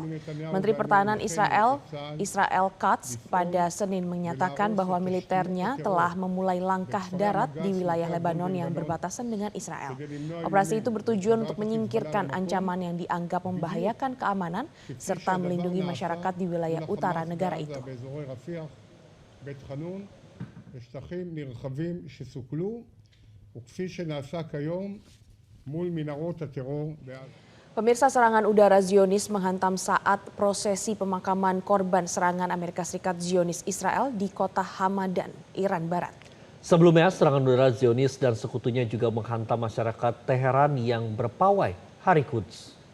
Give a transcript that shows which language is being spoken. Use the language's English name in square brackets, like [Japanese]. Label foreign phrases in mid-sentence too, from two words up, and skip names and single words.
[Indonesian] Menteri Pertahanan Israel, Israel Katz, pada Senin menyatakan bahwa militernya telah memulai langkah darat di wilayah Lebanon yang berbatasan dengan Israel. Operasi itu bertujuan untuk menyingkirkan ancaman yang dianggap membahayakan keamanan serta melindungi masyarakat di wilayah utara negara itu. [Hebrew] בשטחים נרחבים שסוכלו וכפי שנעשה כיום מול מנהרות הטרור בעזה. [Indonesian] Pemirsa, serangan udara Zionis menghantam saat prosesi pemakaman korban serangan Amerika Serikat Zionis Israel di kota Hamadan, Iran Barat. Sebelumnya, serangan udara Zionis dan sekutunya juga menghantam masyarakat Teheran yang berpawai Hari Quds.